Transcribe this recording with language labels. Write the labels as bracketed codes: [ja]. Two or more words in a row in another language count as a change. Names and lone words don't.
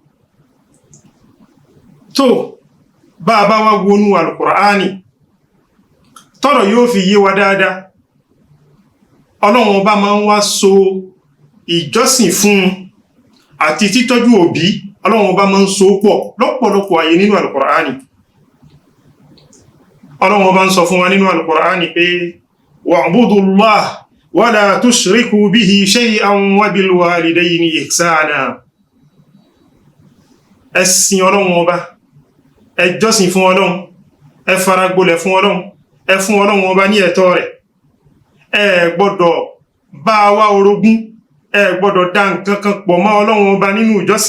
[yo] Tó bá bá wá wọnú Al-Qur'ani tọ́rọ̀ yóò fi yé wa dáadáa, Ọlọ́run ọba máa ń wá so ìjọsìn fún àti títọ́jú òbí, Ọlọ́run ọba máa ń so pọ̀ lọ́pọ̀lọpọ̀ àyè nínú Al-Qur'ani. Ọlọ́run ọba ń sọ fún wa nínú Al-Qur'ani pé [ar] واعبدوا الله ولا تشركوا به شيئا وبالوالدين إحسانا. [yo] Ẹ sìn Ọlọ́run ọba, ẹ jọ́sìn fún Ọlọ́run, ẹ faragbolẹ̀ fún Ọlọ́run, ẹ fún Ọlọ́run ọba ní ẹ̀tọ́ rẹ̀. Ẹ gbọ́dọ̀ bá wá orogún, ẹ gbọ́dọ̀ dá nǹkan kan pọ̀ mọ́ Ọlọ́run ọba nínú ìjọsìn.